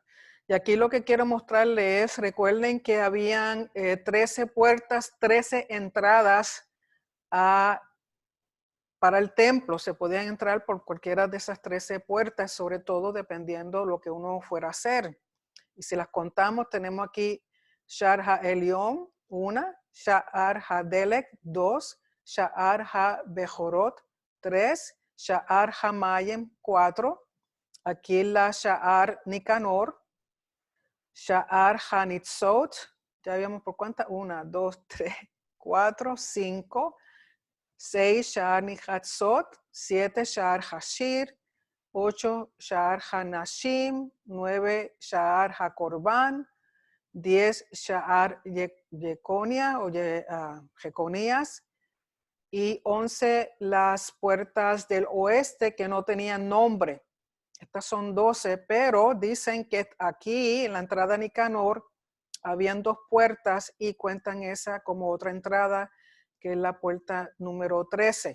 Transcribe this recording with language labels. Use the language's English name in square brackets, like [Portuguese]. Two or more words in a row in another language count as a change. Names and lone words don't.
[Spanish] Y aquí lo que quiero mostrarles es, recuerden que habían 13 puertas, 13 entradas para el templo. Se podían entrar por cualquiera de esas 13 puertas, sobre todo dependiendo lo que uno fuera a hacer. Y si las contamos, tenemos aquí Sha'ar HaElión, 1, Sha'ar HaDelek, 2, Sha'ar HaBejorot, 3, Sha'ar HaMayem, 4, aquí la Sha'ar Nicanor, Sha'ar HaNitzot, ya habíamos por cuántas, 1, 2, 3, 4, 5, 6 Sha'ar Nichatzot, 7 Sha'ar Hashir, 8 Sha'ar HaNashim, 9 Sha'ar HaKorban, 10 Sha'ar Yeconia o Jeconías, y 11 las puertas del oeste que no tenían nombre. Estas son 12, pero dicen que aquí en la entrada de Nicanor habían 2 puertas y cuentan esa como otra entrada, que es la puerta número 13.